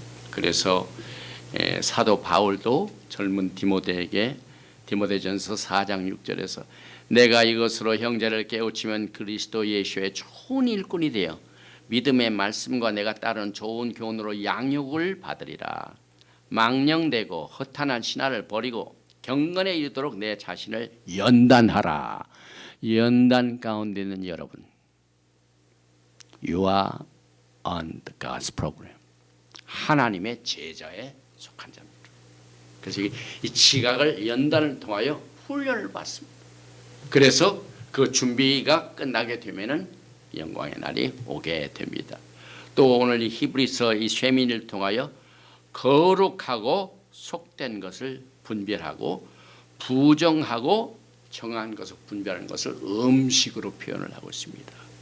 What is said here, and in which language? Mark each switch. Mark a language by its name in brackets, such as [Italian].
[Korean] 그래서 사도 바울도 젊은 디모데에게 디모데전서 4장 6절에서 내가 이것으로 형제를 깨우치면 그리스도 예수의 좋은 일꾼이 되어 믿음의 말씀과 내가 따르는 좋은 교훈으로 양육을 받으리라. 망령되고 허탄한 신화를 버리고 경건에 이르도록 내 자신을 연단하라. 연단 가운데 있는 여러분, [English] You are on the God's program. [Korean] 하나님의 제자에 속한 자입니다. 그래서 이 지각을 연단을 통하여 훈련을 받습니다. 그래서 그 준비가 끝나게 되면은 영광의 날이 오게 됩니다. 또 오늘 이 히브리서 이 쇠민을 통하여 거룩하고 속된 것을 분별하고 부정하고 정한 것을 분별하는 것을 음식으로 표현을 하고 있습니다.